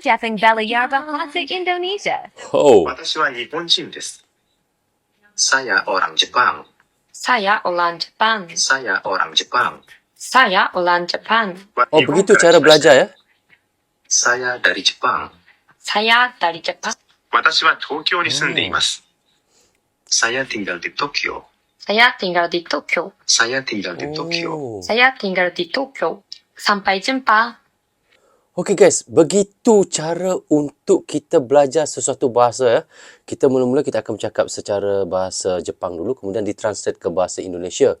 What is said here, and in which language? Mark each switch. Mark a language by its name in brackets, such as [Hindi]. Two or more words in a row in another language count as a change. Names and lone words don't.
[Indonesian] Jeffing Belajar Bahasa Indonesia. Oh. [Japanese] 私は日本人です。 [Indonesian] Saya orang Jepang. Saya orang Jepang. Saya orang Jepang. Saya orang Jepang. Oh, begitu cara belajar ya? Saya dari Jepang. Saya dari Jepang. [Japanese] 私は東京に住んでいます。 [Indonesian] Saya tinggal di Tokyo. Saya tinggal di Tokyo. Saya tinggal di Tokyo. Oh. Saya tinggal di Tokyo. Sampai jumpa. [English] Okay guys, [Malay] begitu cara untuk kita belajar sesuatu bahasa ya. Kita mula-mula kita akan bercakap secara bahasa Jepang dulu, kemudian ditranslate ke bahasa Indonesia.